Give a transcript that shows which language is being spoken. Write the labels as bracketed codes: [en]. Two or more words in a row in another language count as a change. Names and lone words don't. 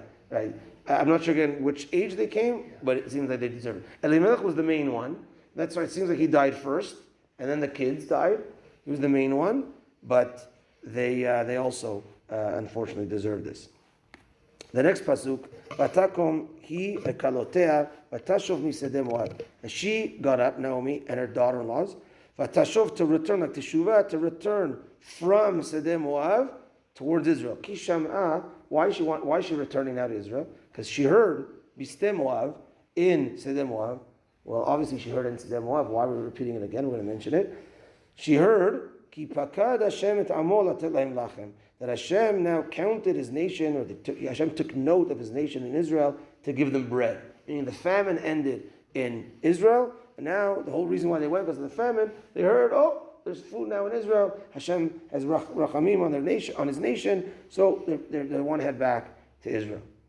[en] I'm not sure again which age they came, but it seems like they deserved it. Elimelech was the main one. That's why it seems like he died first, and then the kids died. He was the main one, but they also unfortunately deserved this. The next pasuk, [he] ותקם היא וכלותיה ותשב משדי מואב. [en] And she got up, Naomi, and her daughter-in-laws, Vatashov, to return, like teshuvah, to return from [he] שדה מואב [en] towards Israel. Kisham'ah, why is she returning now to Israel? Because she heard [he] בשדה מואב [en] in [he] שדה מואב. [en] Well, obviously she heard it in [he] שדה מואב. [en] Why are we repeating it again? We're going to mention it. She heard [he] כי פקד השם את עמו לתת להם לחם, [en] that Hashem now counted his nation, or Hashem took note of his nation in Israel to give them bread. Meaning the famine ended in Israel, and now the whole reason why they went because of the famine, they heard, there's food now in Israel. Hashem has rachamim on their nation, on his nation, so they want to head back to Israel.